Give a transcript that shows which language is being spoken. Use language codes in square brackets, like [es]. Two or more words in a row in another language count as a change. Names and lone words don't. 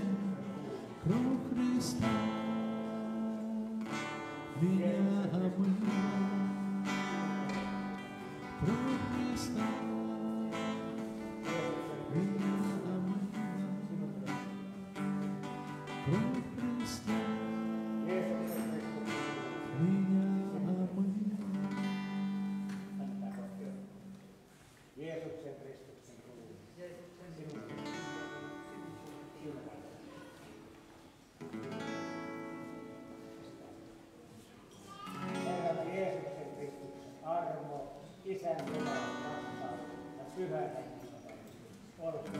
[ru] Кровь Христа меня омыла. Кровь Христа меня омыла. Кровь Христа меня омыла. [fi] Jeesuksen Kristuksen Herran Jeesuksen Kristuksen armo, Isän Jumalan rakkaus ja Pyhän Hengen olkoon.